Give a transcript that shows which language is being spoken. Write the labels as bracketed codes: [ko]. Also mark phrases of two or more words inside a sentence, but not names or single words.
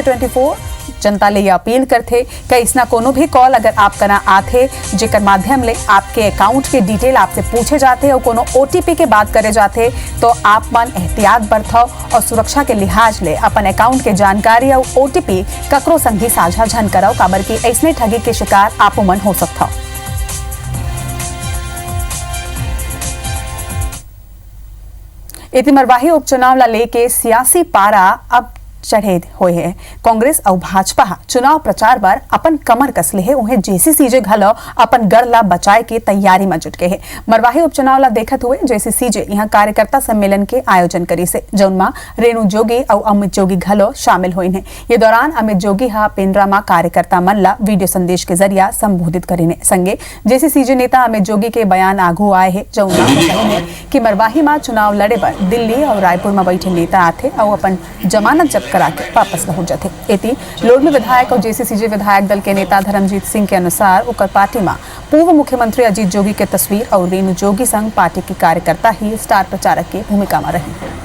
[hne] और IBC 24 जनता ले ये अपील करथे कि इसना कोनो भी कॉल अगर आप करा आथे जेकर माध्यम ले आपके अकाउंट के डिटेल आपसे पूछे जाते और कोनो OTP के बात करे जाते तो आप मन एहतियात बरतो और सुरक्षा के लिहाज ले अपन अकाउंट के जानकारी और OTP ककरो संग भी साझा झन कराओ काबर की ऐसने ठगी के शिकार आप मन हो सकता। इति मरवाही उपचुनाव ला लेके सियासी पारा अब चढ़े हुए हैं। कांग्रेस और भाजपा चुनाव प्रचार पर अपन कमर कसले है उन्हें JCCJ घलो अपन गढ़ ला बचाए के तैयारी में जुट गए हैं। मरवाही उपचुनाव ला देखत हुए JCCJ यहाँ कार्यकर्ता सम्मेलन के आयोजन करी से जौनमा रेणु जोगी और अमित जोगी घलो शामिल हुए हैं। ये दौरान अमित जोगी हा पेंड्रा में कार्यकर्ता मन ला वीडियो संदेश के जरिया संबोधित करीने संगे JCCJ नेता अमित जोगी के बयान आगू आए है जौना कि मरवाही में चुनाव लड़े पर दिल्ली और रायपुर में बैठे नेता आथे और अपन जमानत जब्त करा के वापस हो जाते। एती लोरमी विधायक और JCCJ विधायक दल के नेता धर्मजीत सिंह के अनुसार उकर पार्टी में पूर्व मुख्यमंत्री अजीत जोगी के तस्वीर और रेणु जोगी संग पार्टी के कार्यकर्ता ही स्टार प्रचारक की भूमिका में रहे।